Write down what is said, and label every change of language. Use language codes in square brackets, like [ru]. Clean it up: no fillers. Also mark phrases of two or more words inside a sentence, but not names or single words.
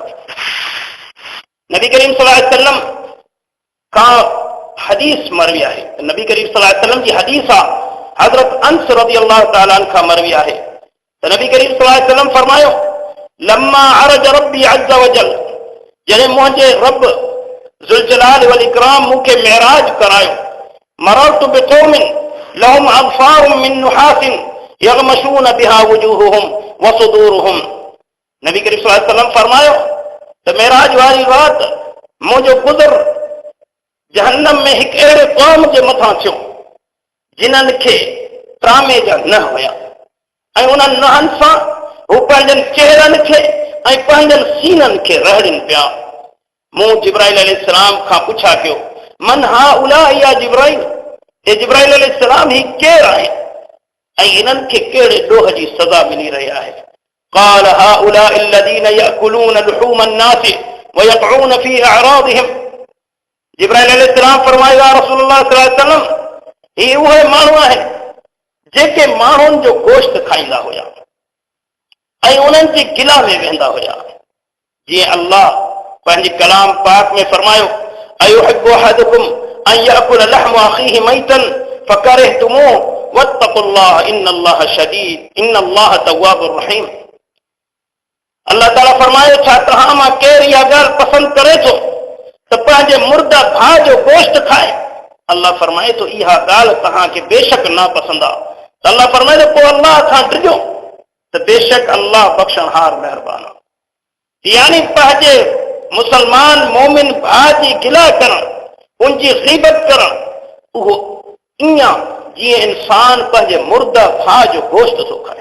[sd] नबी करीम [ar] صلى الله عليه وسلم [sd] खां हदीस मरवी आहे। नबी करीम [ar] صلى الله عليه وسلم [sd] जी हदीस आहे, हज़रत अंस [ar] رضي الله تعالى عنه [sd] खां मरवी आहे त नबी करीम [ar] صلى الله عليه وسلم [sd] फरमायो, [ar] لما عرج ربي عز وجل, [sd] जॾहिं मुंहिंजे रब [ar] ذو الجلال والإكرام [sd] मूंखे मेराज करायो, [ar] مررت بقوم لهم أظفار من نحاس يخمشون بها وجوههم وصدورهم. [sd] नबी करीम [ar] صلى الله عليه وسلم [sd] फरमायो त मेराज वारी राति मुंहिंजो गुज़र जहन्नम में हिकु अहिड़े क़ौम जे मथां थियो जिन्हनि खे त्रामे जा न हुया ऐं उन्हनि नहनि सां हू पंहिंजनि चेहरनि खे ऐं पंहिंजनि सीननि खे रहड़िन पिया। मूं जिब्राइल अलैहिस्सलाम खां पुछा कयो, [ar] من هؤلاء يا جبريل, [sd] हे जिब्राइल अलैहिस्सलाम ही केर आहिनि ऐं इन्हनि खे कहिड़े ॾोह जी सज़ा मिली रही आहे? [ar] قال هؤلاء الذين يأكلون لحوم الناس ويقعون في أعراضهم. [sd] जिब्राइल अलैहिस्सलाम फरमायो [ar] يا رسول الله صلى الله عليه وسلم, [sd] ही उहे माण्हू आहिनि जेके माण्हुनि जो गोश्त खाईंदा हुया ऐं उन्हनि जे गिला में वेंदा हुया। जीअं अल्लाह पंहिंजे कलाम पाक में फरमायो, [ar] أيحب أحدكم أن يأكل لحم أخيه ميتا فكرهتموه واتقوا الله إن الله شديد إن الله تواب رحيم. [sd] अल्लाह ताला फरमायो, छा तव्हां मां केरु इहा ॻाल्हि पसंदि करे थो त पंहिंजे मुर्दा भाउ जो गोश्त खाए? अल्लाह फरमाए थो इहा ॻाल्हि तव्हांखे बेशक नापसंद आहे। त अल्लाह फरमाए थो पोइ अल्लाह खां डिॼो त बेशक अल्लाह बख़्शणहार महिरबान आहे। यानी पंहिंजे मुसलमान मोमिन भाउ जी गिला करण, उनजी ग़ीबत करण, उहो ईअं जीअं इंसान पंहिंजे मुर्दा भाउ जो गोश्त थो खाए।